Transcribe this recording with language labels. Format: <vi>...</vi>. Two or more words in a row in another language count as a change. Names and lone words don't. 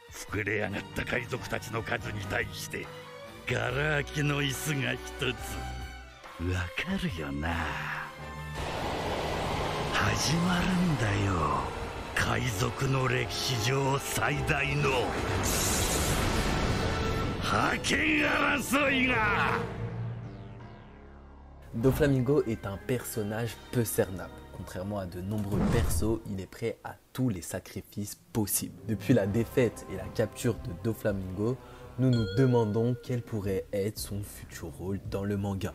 <ja>膨れ上がった海賊たちの数に対してガラ空きの椅子が一つ。わかるよな。始まるんだよ、海賊の歴史上最大の覇権争いが。</ja> <fr>Doflamingo est un personnage peu cernable. Contrairement à de nombreux persos, il est prêt à tous les sacrifices possibles. Depuis la défaite et la capture de Doflamingo, nous nous demandons quel pourrait être son futur rôle dans le manga.</fr>